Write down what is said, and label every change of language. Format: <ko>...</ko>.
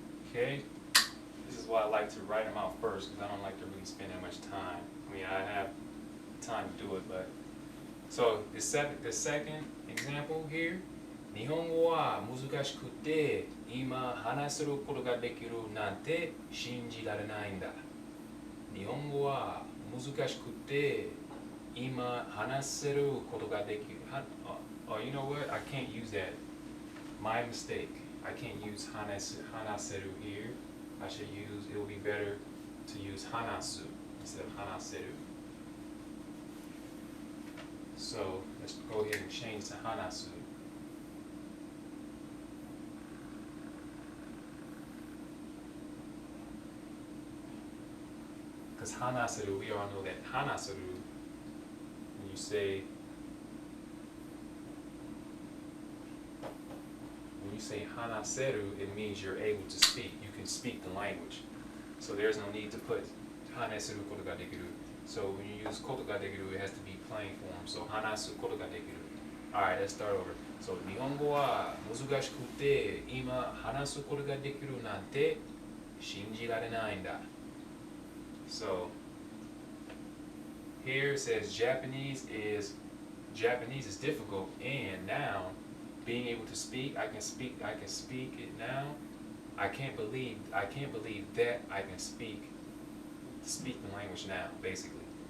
<en>Okay, this is why I like to write them out first, because I don't like to really spend that much time. I mean, I have time to do it, but so the second example here.</en> <ja>日本語は難しくて今話せることができるなんて信じられないんだ。日本語は難しくて今話せることができる。</ja> <en>Oh, you know what? I can't use that. My mistake. I can't use hanaseru here. I should use, it would be better to use hanasu instead of hanaseru. So let's go ahead and change to hanasu. Because hanaseru, we all know that hanaseru, when you say hanaseru, it means you're able to speak. You can speak the language. So there's no need to put</en> <ja>hanesuru koto ga dekiru.</ja> <en>So when you use koto ga dekiru, it has to be plain form. So</en> <ja>hanasu koto ga dekiru.</ja> <en>Alright, let's start over.</en> <ja>So 日本語は難しくて今話すことができるなんて信じられないんだ。</ja> <en>So here it says Japanese is difficult, and now being able to speak, I can speak it now. I can't believe that I can speak the language now, basically.</en>